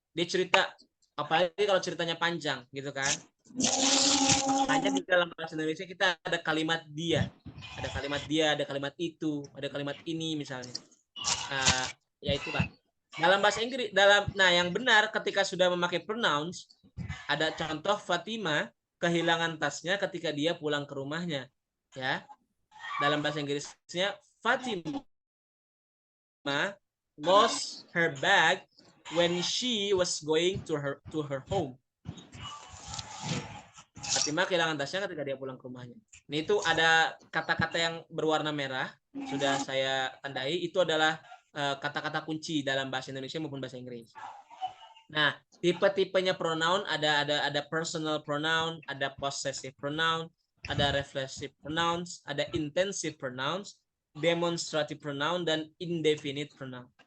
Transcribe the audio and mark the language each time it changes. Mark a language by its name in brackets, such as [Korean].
[Indonesian] Dia cerita, apalagi kalau ceritanya panjang gitu kan. Hanya di dalam bahasa Indonesia kita ada kalimat dia. Ada kalimat dia, ada kalimat itu, ada kalimat ini misalnya. Ya itulah. Dalam bahasa Inggris, yang benar ketika sudah memakai pronouns, ada contoh Fatima kehilangan tasnya ketika dia pulang ke rumahnya. Ya. Dalam bahasa Inggrisnya, [English] Fatima lost her bag when she was going to her home. [Indonesian] Fatima kehilangan tasnya ketika dia pulang ke rumahnya. Ini itu ada kata-kata yang berwarna merah, sudah saya tandai. Itu adalah kata-kata kunci dalam bahasa Indonesia maupun bahasa Inggris. Nah, tipe-tipenya pronoun ada personal pronoun, ada possessive pronoun, ada reflexive pronouns, ada intensive pronouns, demonstrative pronoun, dan indefinite pronoun.